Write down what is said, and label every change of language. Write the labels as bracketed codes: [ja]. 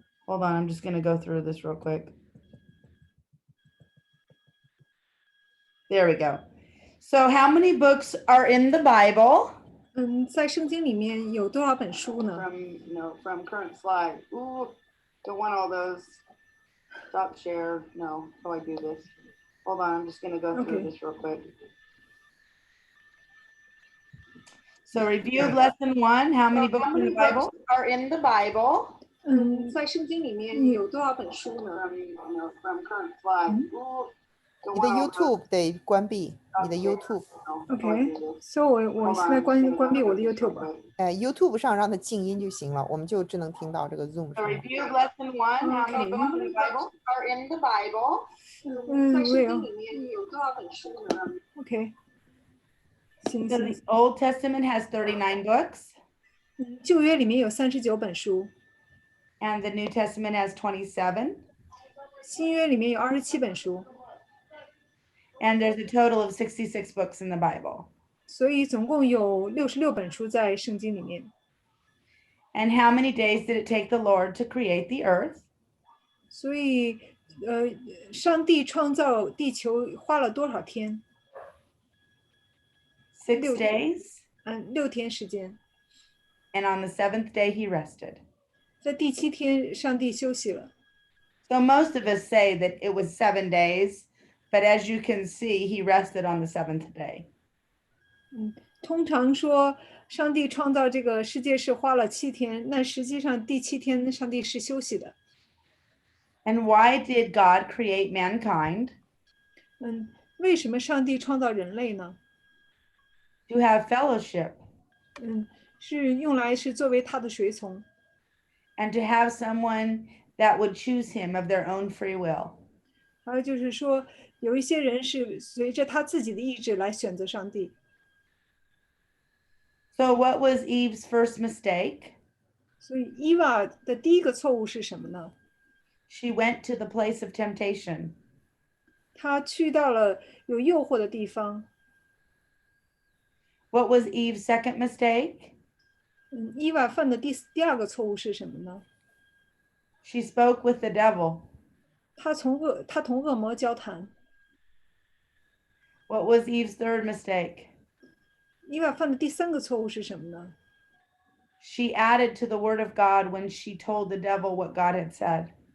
[en] Hold on, I'm just gonna go through this real quick. There we go. So how many books are in the Bible? [zh] 在圣经里面有多少本书呢？ [en] From current slide. Ooh, don't want all those. Stop share. No, how do I do this? Hold on, I'm just gonna go through this real quick. So review of lesson 1. How many books in the Bible are in the Bible? [zh] 在圣经里面有多少本书呢？ [en] From current slide. Ooh, [zh] 你的 YouTube 得关闭，你的 YouTube。 OK， 所以我现在关闭我的 YouTube。 YouTube 上让它静音就行了，我们就只能听到这个 Zoom 上。 [en] So review of lesson 1. How many books in the Bible are in the Bible? [zh] 在圣经里面有多少本书呢 ？OK， 行 [en] So [zh] 行。 [en] the Old Testament has 39 books. [zh] 旧约里面有39本书， [en] And the New Testament has 27. [zh] 新约里面有27本书， [en] And there's a total of 66 books in the Bible. [zh] 所以总共有66本书在圣经里面。 [en] And how many days did it take the Lord to create the earth? [zh] 所以，上帝创造地球花了多少天？ [en] 6 6 days. [zh] 6天时间。 [en] And on the 7th day, he rested. [zh] 在第7天，上帝休息了。 [en] So most of us say that it was 7 days, but as you can see, he rested on the 7th day. [zh] 通常说，上帝创造这个世界是花了7天，那实际上第7天，上帝是休息的。 [en] And why did God create mankind? [zh] 为什么上帝创造人类呢？ [en] To have fellowship. [zh] 是用来是作为他的随从。 [en] And to have someone that would choose him of their own free will. [zh] 还有就是说，有一些人是随着他自己的意志来选择上帝。 [en] So what was Eve's first mistake? [zh] 所以伊娃的第一个错误是什么呢？ [en] She went to the place of temptation. [zh] 她去到了有诱惑的地方。 [en] What was Eve's second mistake? [zh] 伊娃犯的第二个错误是什么呢？ [en] She spoke with the devil. [zh] 她同恶魔交谈。 [en] What was Eve's third mistake? [zh] 伊娃犯的第三个错误是什么呢？ [en] She added to the word of God when she told the devil what God had said.